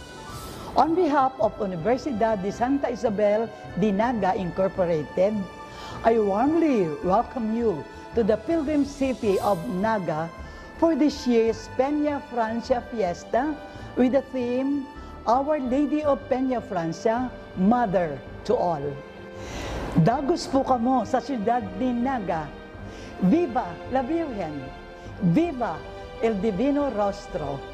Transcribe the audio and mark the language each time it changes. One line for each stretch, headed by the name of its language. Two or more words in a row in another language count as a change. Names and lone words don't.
English: on behalf of Universidad de Santa Isabel de Naga Incorporated, I warmly welcome you to the pilgrim city of Naga for this year's Peña Francia Fiesta with the theme, Our Lady of Peña Francia, Mother to All.
Bikol: Dagos po kamo sa siyudad ni Naga.
Spanish: Viva la Virgen! Viva el Divino Rostro!